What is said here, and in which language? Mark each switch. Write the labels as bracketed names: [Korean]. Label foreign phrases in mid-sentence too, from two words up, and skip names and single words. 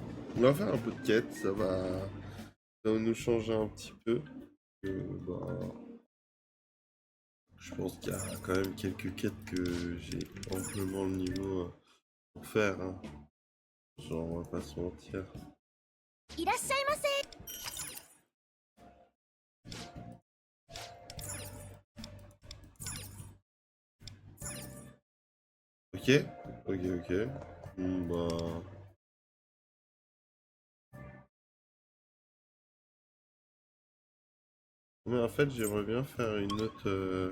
[French] On va faire un peu de quête, ça va nous changer un petit peu. Bah, je pense qu'il y a quand même quelques quêtes que j'ai amplement le niveau pour faire. Hein. Genre, on va pas se mentir. [Japanese] いらっしゃいませ。 [French] Ok. Bah... Mais en fait, j'aimerais bien faire une autre...